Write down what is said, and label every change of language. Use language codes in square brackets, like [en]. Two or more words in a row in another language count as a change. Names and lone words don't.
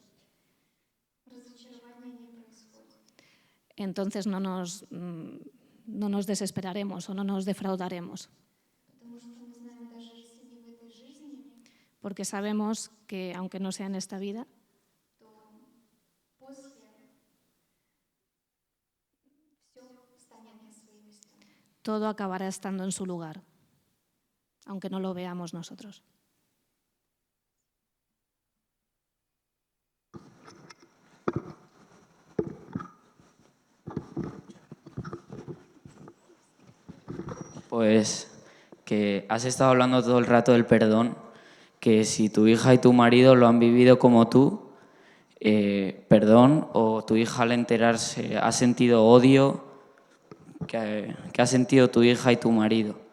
[ru] разочарования не происходит. [es] entonces no nos desesperaremos o no nos defraudaremos, [ru] Потому что мы знаем, даже если не в этой жизни, [es] porque sabemos que, aunque no sea en esta vida, [ru] то после все станет на свои места. [es] todo acabará estando en su lugar, aunque no lo veamos nosotros. Pues que has estado hablando todo el rato del perdón, que si tu hija y tu marido lo han vivido como tú, perdón, o tu hija al enterarse ha sentido odio, que ha sentido tu hija y tu marido.